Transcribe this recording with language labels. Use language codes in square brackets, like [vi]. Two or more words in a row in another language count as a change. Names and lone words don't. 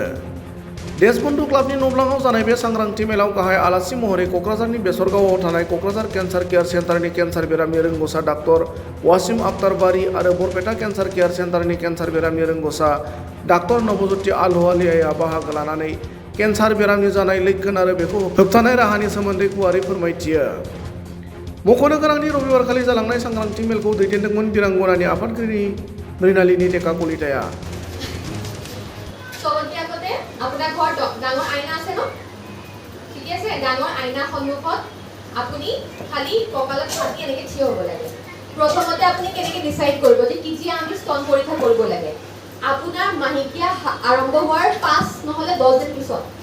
[brx] देशबंधु क्लाबनि नब्लाङाव जानाय बे सांग्रांथि मेलाव गाहाय आलासि महरै क'क्राझारनि बेसरगावआव थानाय क'क्राझार केन्सार केयार सेन्टारनि केन्सार बेरामनि रोंग'सा डाक्टर वासिम आक्तार बारी आरो बरपेटा केन्सार केयार सेन्टारनि केन्सार बेरामनि रोंग'सा डाक्टर नवज्योति आलुवालियाआ बाहागो लानानै केन्सार बेरामनि जानाय लैखोन आरो बेखौ होबथानाय राहानि सोमोन्दै गुवारै फोरमायथियो। मख'नो गोनांदि रबिबारखालि जालांनाय सांग्रांथि मेलखौ दैदेनदोंमोन बिरंगनानि आफादगिरि मृणालिनी डेका कलिताया। [as] আপোনাৰ ঘৰত ডাঙৰ আইনা আছে ন? ঠিক আছে, ডাঙৰ আইনা সন্মুখত আপুনি খালি কঁকালত হাতি এনেকৈ থিয় হ'ব লাগে। প্ৰথমতে আপুনি কেনেকৈ ডিসাইড কৰিব যে কেতিয়া আমি স্তন পৰীক্ষা কৰিব লাগে? আপোনাৰ মাহেকীয়া আৰম্ভ হোৱাৰ 5 নহলে 10 দিন পিছত।